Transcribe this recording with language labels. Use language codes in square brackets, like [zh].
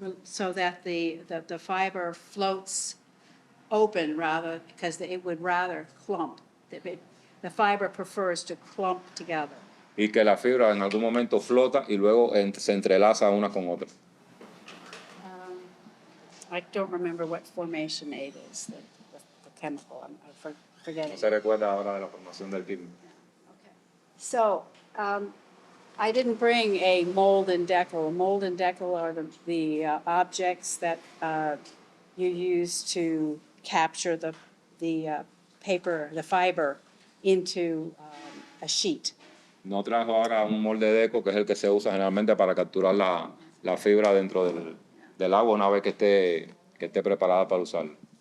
[en] so that the fiber floats open rather, because it would rather clump. The fiber prefers to clump together. [es] y que la fibra en algún momento flota y luego se entrelaza una con otra. [en] I don't remember what formation aid is, the chemical. I'm forgetting. [es] No se recuerda ahora de la formación del químico. [en] Okay. So, I didn't bring a mold and decal. Mold and decal are the objects that you use to capture the paper, the fiber, into a sheet. [es] No trajo ahora un molde deco, que es el que se usa generalmente para capturar la fibra dentro del agua una vez que esté preparada para usarla.